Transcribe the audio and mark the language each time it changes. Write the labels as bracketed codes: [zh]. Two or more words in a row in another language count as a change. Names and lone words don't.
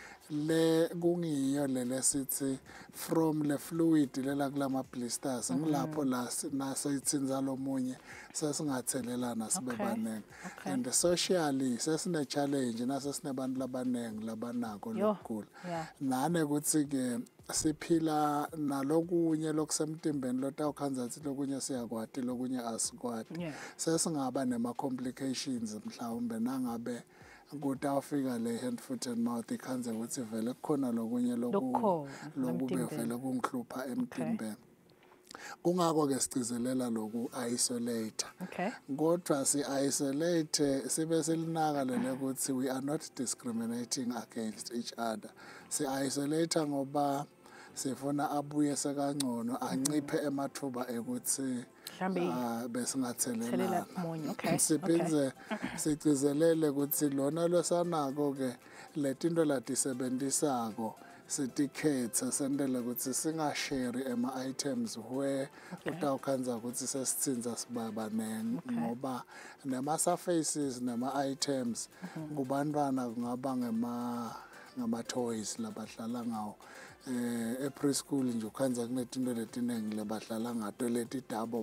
[ss] le kungiyo lele sithi from le fluid lela kulama blisters ngilapho la naso itsinza lomunye sesingathelelana sibe banenge [en] and socially [ss] sesine challenge naso sinebantu labanenge labanako lokugula nane ukuthi ke siphila nalokunye lokusemtimbeni lotawukhanza lokunye siyakwati lokunye asikwati sesingaba nema complications mhlawumbe nangabe kutawufika le [en] hand foot and mouth [ss] ikhanze ukuthi vele kukhona lokunye lokube vele kungihlupha emtimbeni kungako ke sicezelela loku isolate kodwa si isolate sibe selinaka lele ukuthi [en] we are not discriminating against each other [ss] si isolate ngoba sifuna abuye sekangcono anciphe emathuba ekuthi besingathelelana siphinze sicezelele ukuthi lona losanako ke letinto latisebenzisako sitikhethe sendele ukuthi singashare ema-items where utawukhanza ukuthi sesithinza sibabanenge ngoba nema-surfaces nema-items kubantwana kungaba ngama-toys labadlala ngawo preschool nje ukhanza kunetinto letiningi lebadlala ngato leti dabo